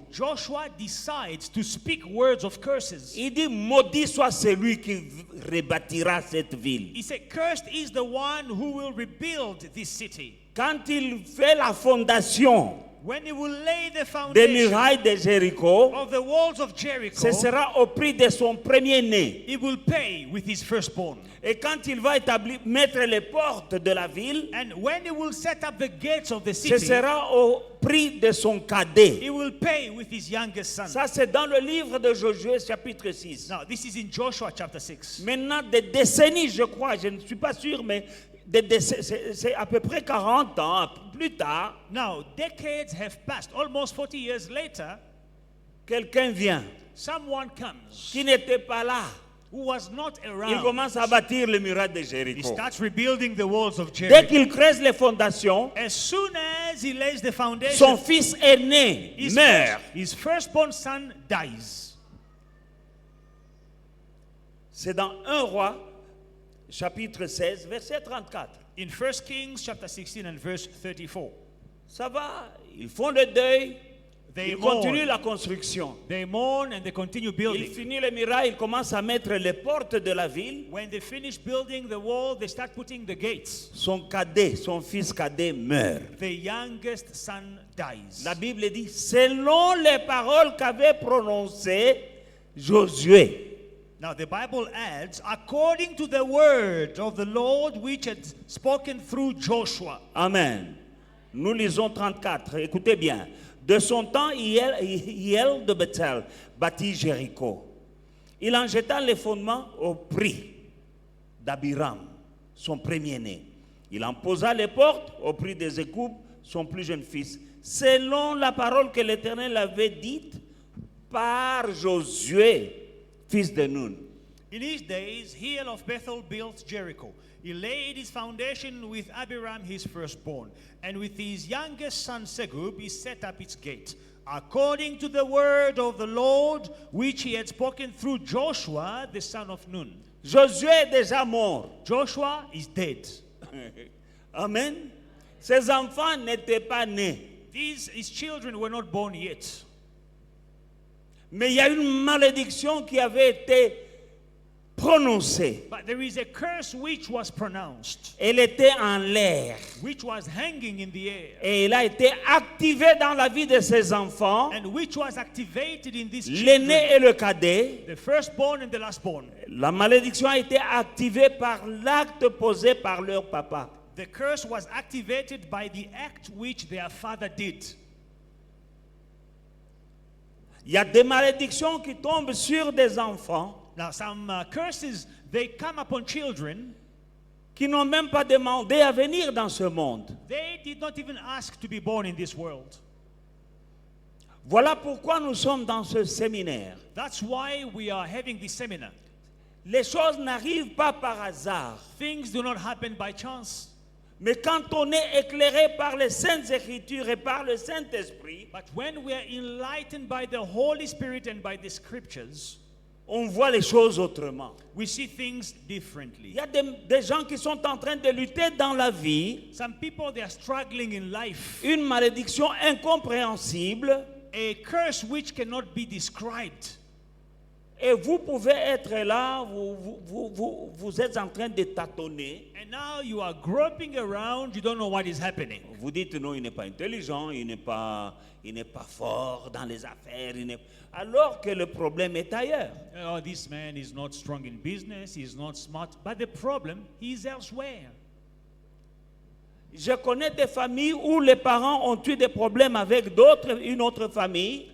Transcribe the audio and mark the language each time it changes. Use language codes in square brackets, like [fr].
[en] Joshua decides to speak words of curses. [fr] Il dit, maudit soit celui qui rebâtira cette ville. [en] He said, Cursed is the one who will rebuild this city. [fr] Quand il fait la fondation [en] When he will lay the [fr] des [en] foundation [fr] murailles de Jéricho, [en] of the walls of Jericho, [fr] ce sera au prix de son premier-né. [en] he will pay with his firstborn. [fr] Et quand il va mettre les portes de la ville, [en] And when he will set up the gates of the [fr] ce [en] city, [fr] sera au prix de son cadet. [en] he will pay with his youngest son. [fr] Ça, c'est dans le livre de Josué, chapitre 6. [en] Now, this is in Joshua chapter 6. [fr] Maintenant, des décennies, je crois, je ne suis pas sûr, mais c'est à peu près 40 ans plus tard, [en] Now, decades have passed. Almost 40 years later, [fr] quelqu'un vient [en] someone comes [fr] qui n'était pas là. [en] who was not [fr] Il [en] around. [fr] commence à bâtir les murailles de [en] He [fr] Jéricho. [en] starts rebuilding the walls of [fr] Dès [en] Jericho. [fr] qu'il creuse les fondations, [en] As soon as he lays the foundation, [fr] son fils aîné meurt. [en] his firstborn son dies. [fr] C'est dans 1 Roi, chapitre 16, verset 34. [en] In 1 Kings chapter 16 and verse 34. [fr] Ça va, ils font le deuil, [en] They [fr] ils continuent [en] mourn. [fr] la construction. [en] They mourn and they continue [fr] Ils [en] building. [fr] finissent les murailles, ils commencent à mettre les portes de la ville. [en] When they finish building the wall, they start putting the gates. [fr] Son cadet, son fils cadet meurt. [en] The youngest son dies. [fr] La Bible dit, selon les paroles qu'avait prononcées Josué. [en] Now the Bible adds, according to the word of the Lord which had spoken through Joshua. Amen. [fr] Nous lisons 34, écoutez bien. De son temps, Hiel de Bethel bâtit Jéricho. Il en jeta les fondements au prix d'Abiram, son premier-né. Il en posa les portes au prix de Ségoub, son plus jeune fils, selon la parole que l'Éternel avait dite par Josué, fils de Nun. [en] In his days, Hiel of Bethel built Jericho. He laid his foundation with Abiram his firstborn, and with his youngest son Segub he set up its gate, according to the word of the Lord which he had spoken through Joshua the son of Nun. [fr] Josué est déjà mort. [en] Joshua is dead. Amen. [fr] Ces enfants n'étaient pas nés. [en] His children were not born yet. [fr] Mais il y a une malédiction qui avait été prononcée. [en] But there is a curse which was pronounced, [fr] Elle était en l'air. [en] which was hanging in the air, [fr] Et elle a été activée dans la vie de ces enfants, [en] and which was activated in these [fr] l'aîné [en] children, [fr] et le cadet. [en] the firstborn and the lastborn. [fr] La malédiction a été activée par l'acte posé par leur papa. [en] The curse was activated by the act which their father did. [fr] Il y a des malédictions qui tombent sur des enfants [en] Now, some curses, they come upon children. [fr] qui n'ont même pas demandé à venir dans ce monde. [en] They did not even ask to be born in this world. [fr] Voilà pourquoi nous sommes dans ce séminaire. [en] That's why we are having this seminar. [fr] Les choses n'arrivent pas par hasard. [en] Things do not happen by chance. [fr] Mais quand on est éclairé par les Saintes Écritures et par le Saint-Esprit, [en] But when we are enlightened by the Holy Spirit and by the scriptures, [fr] on voit les choses autrement. [en] we see things [fr] Il [en] differently. [fr] y a des gens qui sont en train de lutter dans la vie, [en] Some people, they are struggling in life. [fr] une malédiction incompréhensible, [en] A curse which cannot be described. [fr] et vous pouvez être là, vous êtes en train de tâtonner. [en] And now you are groping around, you don't know what is happening. [fr] Vous dites non, il n'est pas intelligent, il n'est pas fort dans les affaires, alors que le problème est ailleurs. [en] Oh, this man is not strong in business, he's not smart, but the problem is elsewhere. [fr] Je connais des familles où les parents ont eu des problèmes avec une autre famille,